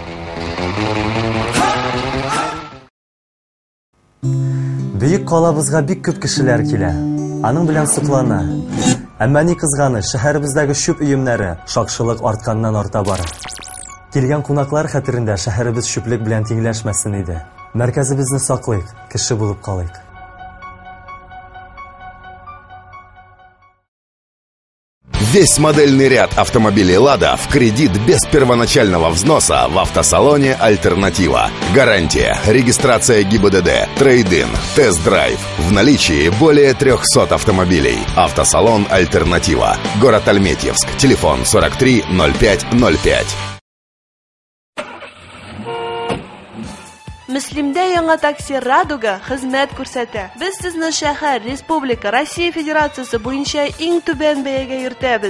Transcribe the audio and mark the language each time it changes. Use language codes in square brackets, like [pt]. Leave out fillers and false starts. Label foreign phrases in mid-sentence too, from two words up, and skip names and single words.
[tt] Бөек калабызга бик күп кешеләр килә. Аның белән суклана. Әмма ни кызганы, шәһәребездәге шүп өемнәре шакшылык артканнан арта бара. Килгән кунаклар хәтерендә шәһәребез шүплек белән тиңләшмәсен иде. Мәркәзебезне саклыйк, кеше булып калыйк. [ru] Весь модельный ряд автомобилей «Лада» в кредит без первоначального взноса в автосалоне «Альтернатива». Гарантия, регистрация ГИБДД, трейд-ин, тест-драйв. В наличии более 300 автомобилей. Автосалон «Альтернатива». Город Альметьевск. Телефон 43 05 05. [tt] Мөслимдә яңа такси Радуга хезмәт күрсәтә. Без сезне шәһәр, республика, Россия Федерациясе буенча иң түбән бәягә йөртәбез.